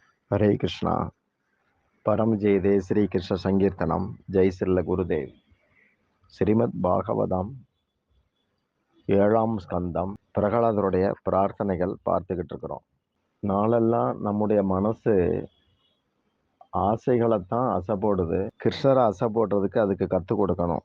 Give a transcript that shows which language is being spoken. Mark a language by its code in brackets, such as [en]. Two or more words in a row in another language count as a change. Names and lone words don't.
[sa] हरे कृष्णा परम जयदे श्री कृष्ण संकीर्तनम जय श्रील गुरुदेव [ta] ஸ்ரீமத் பாகவதம் 7ஆம் ஸ்கந்தம் பிரகலாதருடைய பிரார்த்தனைகள் பார்த்துக்கிட்டு இருக்கிறோம். நாளெல்லாம் நம்முடைய மனசு ஆசைகளைத்தான் அசை போடுது. கிருஷ்ணரை அசை போடுறதுக்கு அதுக்கு கற்றுக் கொடுக்கணும்.